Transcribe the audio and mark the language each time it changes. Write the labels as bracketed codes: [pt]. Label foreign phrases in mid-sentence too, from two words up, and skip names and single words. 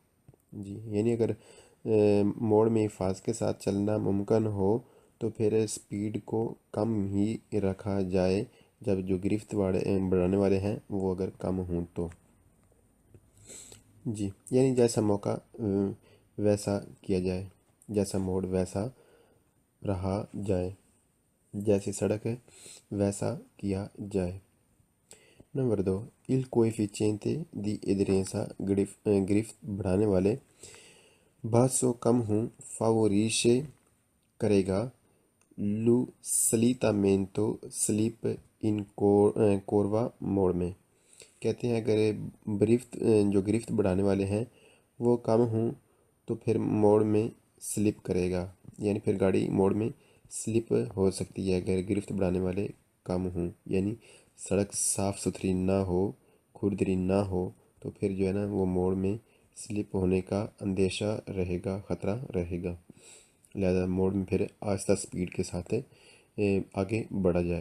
[ur] جی یعنی اگر موڑ میں حفاظت کے ساتھ چلنا ممکن ہو تو پھر سپیڈ کو کم ہی رکھا جائے جب جو گرفت بڑھانے والے ہیں وہ اگر کم ہوں تو۔ جی یعنی جیسا موقع ویسا کیا جائے، جیسا موڑ ویسا رہا جائے، جیسی سڑک ہے ویسا کیا جائے۔ نمبر 2 [it] il coefficiente di aderenza [ur] گرفت بڑھانے والے باسو کم ہوں، فاوریشے کرے گا، [it] lo slittamento [ur] سلیپ [it] in curva [ur] موڑ میں۔ کہتے ہیں اگر جو گرفت بڑھانے والے ہیں وہ کم ہوں تو پھر موڑ میں سلپ کرے گا، یعنی پھر گاڑی موڑ میں سلپ ہو سکتی ہے اگر گرفت بڑھانے والے کم ہوں، یعنی سڑک صاف ستھری نہ ہو، کھردری نہ ہو تو پھر جو ہے نا وہ موڑ میں سلپ ہونے کا اندیشہ رہے گا، خطرہ رہے گا، لہذا موڑ میں پھر آہستہ سپیڈ کے ساتھ آگے بڑھا جائے۔